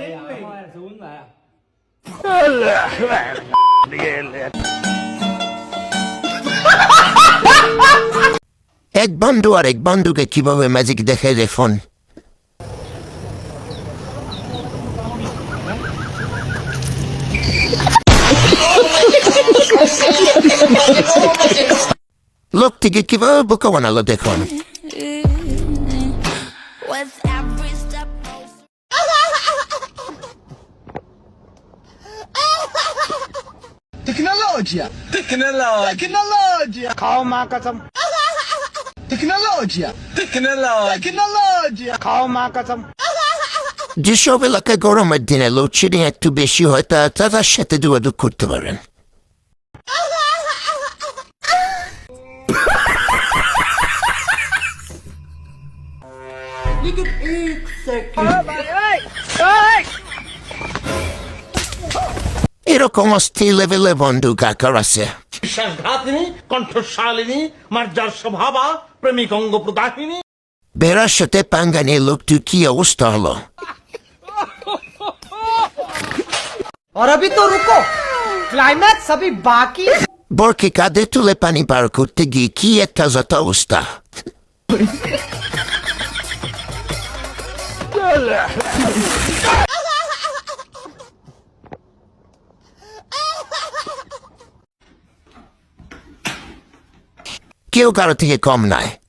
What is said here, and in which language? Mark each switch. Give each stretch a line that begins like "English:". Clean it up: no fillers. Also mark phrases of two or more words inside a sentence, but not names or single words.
Bangla: এক বন্ধু আর এক বন্ধুকে কিভাবে ম্যাজিক দেখে দেখুন। লোকটিকে কিভাবে বোকা বানালো দেখুন।
Portuguese: Tecnologia! Tecnologia! Calma, कसम Tecnologia! Tecnologia! calma,
Hindi: कसम
Bangla: যেসব এলাকায় গরমের দিনে লোডশেডিং একটু বেশি হয় তার সাথে যোগাযোগ করতে পারেন। এরকম অস্থির লেভেলে বন্ধু কাকার আছে। বিশ্বাসঘাতিনী, কণ্ঠশালিনী, মার্জার স্বভাবা, প্রেমিক অঙ্গ প্রদাহিনী। বেড়ার সাথে পাঙ্গা নিয়ে লোকটির কি অবস্থা হলো।
Hindi: और अभी तो रुको क्लाइमैक्स अभी बाकी
Bangla: বরকে কাঁধে তুলে পানি পার করতে গিয়ে কি একটা যত অবস্থা। কেউ কারো থেকে কম নয়।